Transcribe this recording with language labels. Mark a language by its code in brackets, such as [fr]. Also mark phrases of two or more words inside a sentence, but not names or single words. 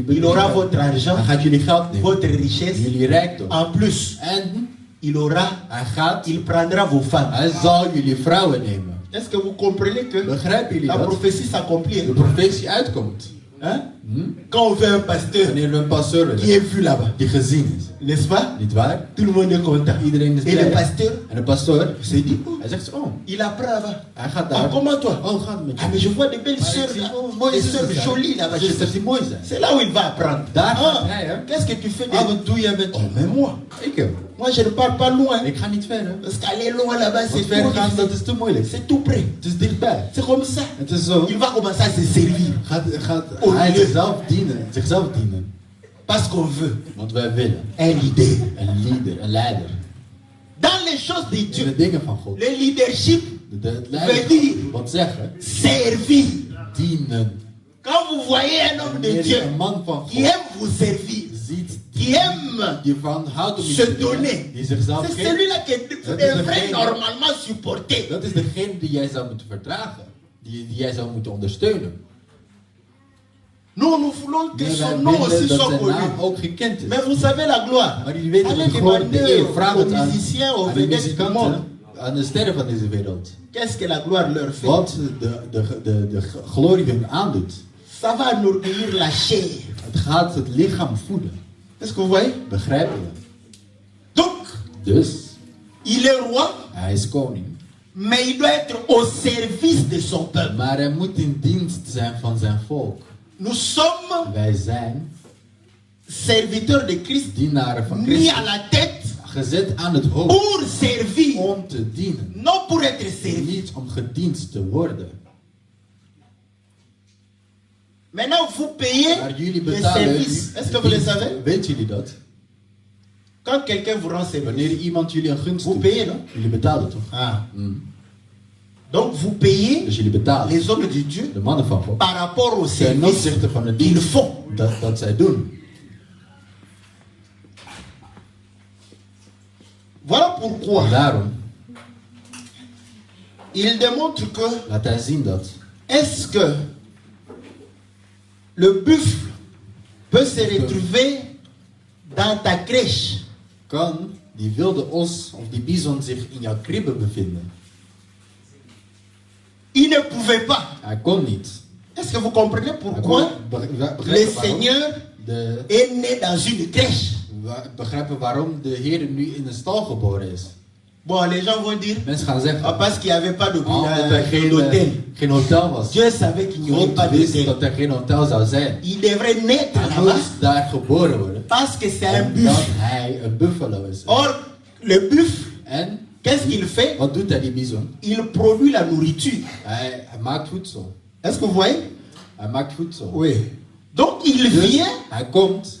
[fr] Il aura [nl] bedriegen. [fr] votre argent, [nl] Hij gaat jullie geld nemen, [fr] votre richesse. [nl] jullie rijkdom. [fr] En plus, [nl] En [fr] il prendra vos femmes. [nl] hij zal jullie vrouwen nemen. [fr] Est-ce que vous comprenez que [nl] Begrijpen jullie [fr] la [nl] dat? [fr] prophétie s'accomplit? [nl] De profetie uitkomt. [fr] Hein? Quand on veut un pasteur [nl] Wanneer we een pastoor [fr] qui [nl] willen, [fr] est vu là-bas, [nl] die gezien is. [fr] n'est-ce pas? [nl] Niet waar? [fr] Tout le monde est content. [nl] Iedereen is [fr] Et le [nl] blij. [fr] pasteur [nl] En de pastoor, [fr] se dit, oh, [nl] hij zegt zo, oh, [fr] il apprend là-bas. [nl] hij gaat Ah, daar. [fr] comment toi? [nl] Oh, gaat het met je? [fr] Ah, mais je vois des belles [nl] Maar ik [fr] sœurs [nl] zie, [fr] là. [nl] oh, mooie [fr] Des [nl] zusters [fr] sœurs [nl] zijn. [fr] jolies là-bas. [nl] Zusters die mooi zijn. [fr] C'est là où il va apprendre. [nl] Daar gaat Ah, hij, hè? [fr] qu'est-ce que tu fais de... [nl] Ah, wat doe jij met [fr] Oh, mais moi, [nl] ik? [fr] moi je ne pars pas loin. [nl] Ik ga niet verder. [fr] Parce qu'aller loin là-bas, [nl] Want [fr] c'est [nl] verder [fr] trop [nl] gaan, dat [fr] difficile. [nl] is te moeilijk. [fr] C'est tout près. [nl] Het is dichtbij. [fr] C'est comme ça. [nl] Het is zo. [fr] Il va commencer à se servir. [nl] Gaat Oh, hij nee. zichzelf dienen. [fr] Parce qu'on veut [nl] Want wij willen [fr] un leader. [nl] een leader, een leider. [fr] Dans les choses de [nl] In [fr] Dieu, [nl] de dingen van God. [fr] le leadership [nl] Het [fr] veut [nl] leiderschap. [fr] dire [nl] Wat zeggen? [fr] servir. [nl] Dienen. [fr] Quand vous voyez un homme de [nl] Wanneer [fr] Dieu [nl] je een man van [fr] qui [nl] God [fr] aime vous servir, [nl] ziet, [fr] qui aime [nl] die van houdt om iets [fr] se [nl] te doen, [fr] donner, [nl] die zichzelf [fr] c'est [nl] geeft. [fr] celui-là que vous [nl] Dat is [fr] devrez [nl] degene- [fr] normalement supporter. [nl] Dat is degene die jij zou moeten verdragen. Die jij zou moeten ondersteunen. [fr] Nous voulons que [nl] Nee, wij [fr] son nom aussi [nl] willen dat [fr] soit [nl] zijn [fr] connu. [nl] naam ook gekend is. [fr] Mais vous savez la gloire. [nl] Maar jullie weten [fr] Allez [nl] de glorie, de [fr] demander [nl] eer. Vraag [fr] aux [nl] het aan, [fr] musiciens, aux [nl] aan de [fr] vedettes du monde. [nl] muzikanten, aan de sterren van deze wereld. [fr] Qu'est-ce que la gloire leur fait? [nl] Wat de glorie hun aandoet. [fr] Ça va nourrir la chair. [nl] Het gaat het lichaam voeden. [fr] Est-ce que vous voyez? [nl] Begrijpen we? [fr] Donc, [nl] Dus, [fr] il est roi, [nl] hij is koning. [fr] mais il doit être au service de son peuple. [nl] Maar hij moet in dienst zijn van zijn volk. [fr] Nous sommes [nl] Wij zijn [fr] serviteurs de Christ, [nl] dienaren van [fr] mis [nl] Christus. [fr] à la tête [nl] Gezet aan het hoofd [fr] pour servir, [nl] om te dienen. [fr] non pour être servi. [nl] Niet om gediend te worden. [fr] Maintenant, vous payez [nl] Maar jullie [fr] les [nl] betalen. [fr] services. Est-ce que vous le savez? [nl] Weet jullie dat? [fr] Quand quelqu'un vous rend [nl] Wanneer [fr] service, [nl] iemand jullie een gunst [fr] vous [nl] doet, [fr] payez, non? [nl] jullie betalen toch? Ah. Mm. [fr] Donc, vous payez [nl] Dus jullie betalen. [fr] les hommes de Dieu [nl] De mannen van God. [fr] par rapport au [nl] Ten [fr] service [nl] opzichte van de [fr] qu'ils [nl] dienst [fr] font. [nl] dat zij doen. [fr] Voilà pourquoi [nl] Daarom [fr] il démontre que [nl] laat hij zien dat [fr] est-ce que le buffle peut se retrouver dans ta crèche? [nl] Kan die wilde os of die bison zich in jouw kribbe bevinden? [fr] Il ne pouvait pas. [nl] Hij kon niet. [fr] Est-ce que vous comprenez pourquoi le Seigneur est né dans une crèche? [nl] Begrijpen waarom de Heer nu in een stal geboren is? [fr] Bon, les gens vont dire, [nl] Mensen gaan zeggen, [fr] parce qu'il n'y avait pas [nl] omdat er [fr] d'hôtel. [nl] geen hotel was. [fr] Dieu savait qu'il n'y aurait [nl] God [fr] pas [nl] wist [fr] d'hôtel. [nl] dat er geen hotel zou zijn. [fr] Il devrait naître [nl] Hij [fr] là-bas [nl] moest daar geboren worden. [fr] parce que c'est un [nl] Omdat [fr] buffle. [nl] hij een buffalo is. [fr] Or, le buffle, [nl] En [fr] qu'est-ce qu'il fait? [nl] wat doet hij, die bison? [fr] Il produit la nourriture. [nl] Hij maakt voedsel. [fr] Est-ce que vous voyez? [nl] Hij maakt voedsel. [fr] Oui. Donc il [nl] Dus [fr] vient [nl] hij komt